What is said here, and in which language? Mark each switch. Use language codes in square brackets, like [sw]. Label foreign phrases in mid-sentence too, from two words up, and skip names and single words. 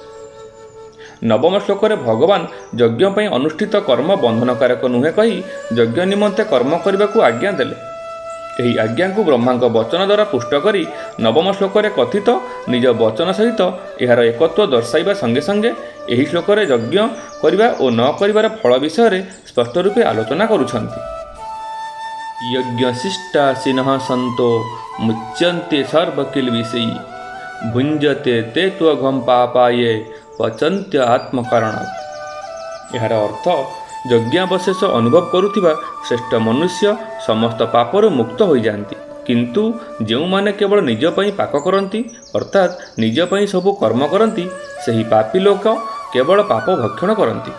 [or] ନବମ ଶ୍ଲୋକରେ ଭଗବାନ ଯଜ୍ଞ ପାଇଁ ଅନୁଷ୍ଠିତ କର୍ମ ବନ୍ଧନକାରକ ନୁହେଁ କହି ଯଜ୍ଞ ନିମନ୍ତେ କର୍ମ କରିବାକୁ ଆଜ୍ଞା ଦେଲେ। ଏହି ଆଜ୍ଞାକୁ ବ୍ରହ୍ମାଙ୍କ ବଚନ ଦ୍ୱାରା ପୁଷ୍ଟ କରି ନବମ ଶ୍ଲୋକରେ କଥିତ ନିଜ ବଚନ ସହିତ ଏହାର ଏକତ୍ୱ ଦର୍ଶାଇବା ସଙ୍ଗେ ସଙ୍ଗେ ଏହି ଶ୍ଲୋକରେ ଯଜ୍ଞ କରିବା ଓ ନ କରିବାର ଫଳ ବିଷୟରେ ସ୍ପଷ୍ଟ ରୂପେ ଆଲୋଚନା କରୁଛନ୍ତି। [sa] यज्ञशिष्टासिनः सन्तो मुच्यन्ते सर्वकिल्बिषै भुञ्जते ते त्वघं पापाये पचन्त्य आत्मकारणात्। [or] ଏହାର ଅର୍ଥ ଯଜ୍ଞାବଶେଷ ଅନୁଭବ କରୁଥିବା ଶ୍ରେଷ୍ଠ ମନୁଷ୍ୟ ସମସ୍ତ ପାପରୁ ମୁକ୍ତ ହୋଇଯାଆନ୍ତି କିନ୍ତୁ ଯେଉଁମାନେ କେବଳ ନିଜ ପାଇଁ ପାକ କରନ୍ତି ଅର୍ଥାତ୍ ନିଜ ପାଇଁ ସବୁ କର୍ମ କରନ୍ତି, ସେହି ପାପୀ ଲୋକ କେବଳ ପାପ ଭକ୍ଷଣ କରନ୍ତି।